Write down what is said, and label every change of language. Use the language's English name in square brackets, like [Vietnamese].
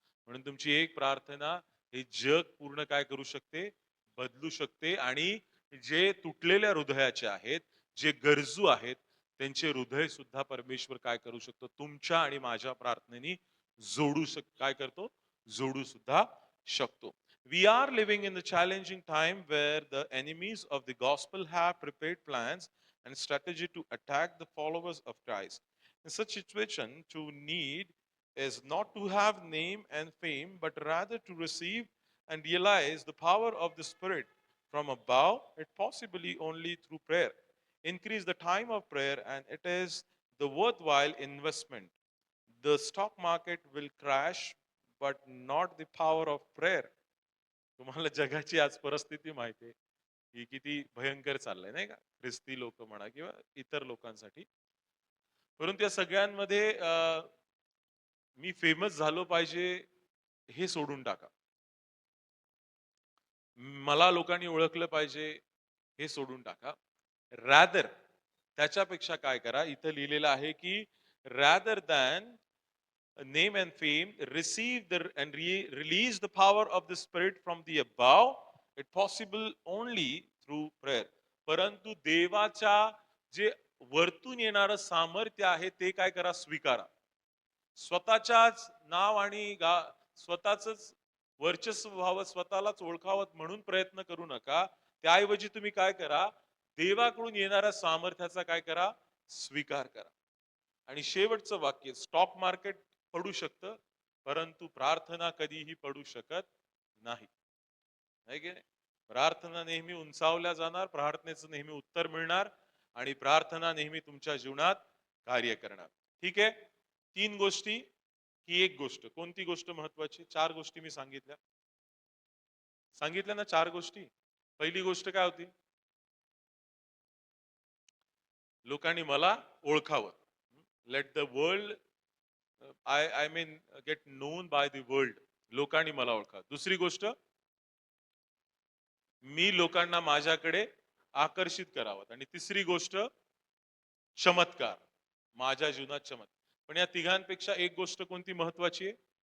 [Marathi] म्हणून तुमची एक प्रार्थना हे जग पूर्ण काय करू शकते? बदलू शकते. आणि जे तुटलेल्या हृदयाचे आहेत, जे गरजू आहेत, त्यांचे हृदय सुद्धा परमेश्वर काय करू शकतो? तुमच्या आणि माझ्या प्रार्थनेने काय करतो? जोडू सुद्धा शकतो. [English] We are living in the challenging time where the enemies of the gospel have prepared plans and strategy to attack the followers of Christ. In such situation, to need is not to have name and fame, but rather to receive and realize the power of the Spirit from above, it possibly only through prayer. Increase the time of prayer, and it is the worthwhile investment. The stock market will crash, but not the power of prayer. [Marathi] तुम्हाला जगाची आज परिस्थिती माहिती आहे ही किती भयंकर चाललंय, नाही का? ख्रिस्ती लोक म्हणा किंवा इतर लोकांसाठी. परंतु या सगळ्यांमध्ये मी फेमस झालो पाहिजे हे सोडून टाका. मला लोकांनी ओळखलं पाहिजे हे सोडून टाका. [English] rather [Marathi] त्याच्यापेक्षा काय करा, इथं लिहिलेलं आहे की [English] Rather than name and fame, receive the and release the power of the Spirit from the above. It possible only through prayer. [Marathi] परंतु देवाच्या जे वरतून येणारं सामर्थ्य आहे ते काय करा, स्वीकारा. स्वतःच्याच नाव आणि स्वतःच वर्चस्व व्हावं, स्वतःलाच ओळखावं म्हणून प्रयत्न करू नका. त्याऐवजी तुम्ही काय करा, देवाकडून येणाऱ्या सामर्थ्याचा काय करा, स्वीकार करा. आणि शेवटचं वाक्य, स्टॉक मार्केट पडू शकतं, परंतु प्रार्थना कधीही पडू शकत नाही. है की नाही? प्रार्थना नेहमी उंचावल्या जाणार, प्रार्थनेचं नेहमी उत्तर मिळणार आणि प्रार्थना नेहमी तुमच्या जीवनात कार्य करणार. ठीक आहे? 3 गोष्टी ही एक गोष्ट. कोणती गोष्ट महत्वाची? 4 गोष्टी मी सांगितल्या. सांगितल्या ना 4 गोष्टी? पहिली गोष्ट काय होती? लोकांनी मला ओळखावं. [English] Let the world I mean get known by the world. [Marathi] लोकांनी मला ओळखा. दुसरी गोष्ट, मी लोकांना माझ्याकडे आकर्षित करावं. आणि तिसरी गोष्ट, चमत्कार. माझ्या जीवनात चमत्कार. पण या तिघांपेक्षा एक गोष्ट कोणती महत्वाची आहे?